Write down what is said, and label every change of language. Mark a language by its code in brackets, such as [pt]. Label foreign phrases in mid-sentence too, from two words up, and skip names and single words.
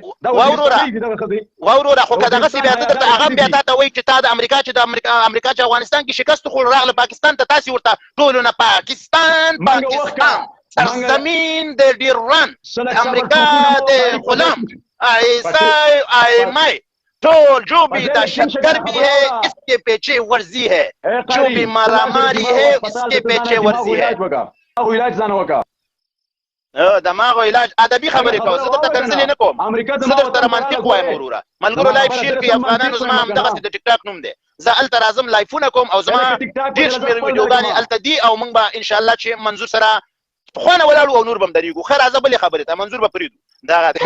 [ps] وا وروره خو که دغسې بیا ته درته هغه بیا تا ته وایي چې تا د امریکا چې افغانستان کې شکست خوړ راغله پاکستان ته تاسې ورته ټولو نه پاکستان سرزمین د ډیران امریکا د غلام عیسی آیمای ټول [ur] جو بھی دہشتگر بھی ہے اس کے پیچھے ورزی ہے جو بھی مارا ماری ہے اس کے پیچھے ورزی ہے [ps] دماغ علاج ادبي خبرې کوه زه درته کنځلې نه کوم زه درته منطق وایم وروره ملګرو [en] life share [ps] کوي افغانانو زما همدغسې د ټیک ټاک نوم دی زه هلته راځم لایفونه کوم او زما ډېر شمېر ویډیوګانې هلته دي او موږ به انشاءالله چې منظور سره پخوانه ولاړو او نور به هم درېږو ښه راځه بلې خبرې ته منظور به پرېږدو دغه دی